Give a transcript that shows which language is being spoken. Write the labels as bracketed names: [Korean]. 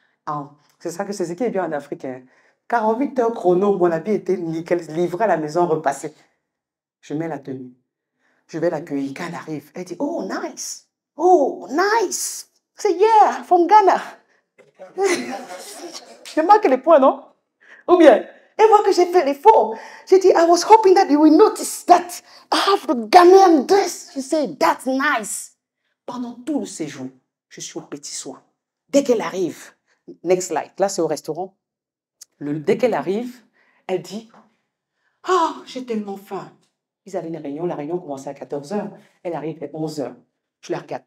[French] Ah, c'est ça que c'est ce qui est bien en Afrique, hein. 48 heures chrono, mon habit était nickel, livré à la maison, repassé. Je mets la tenue. Je vais l'accueillir. Quand elle arrive, elle dit, [English] oh, nice. Oh, nice. [French] C'est [English] yeah, from Ghana. [French] Je marque les points, non? Ou bien, elle voit que j'ai fait l'effort. J'ai dit, [English] I was hoping that you will notice that I have the Ghanaian dress. She said, that's nice. [French] Pendant tout le séjour, je suis au petit soin. Dès qu'elle arrive, [English] next slide, [French] là c'est au restaurant. Dès qu'elle arrive, elle dit, ah, j'ai tellement faim. Ils avaient une réunion, la réunion commençait à 14 heures. Elle arrive à 11 heures. Je la regarde.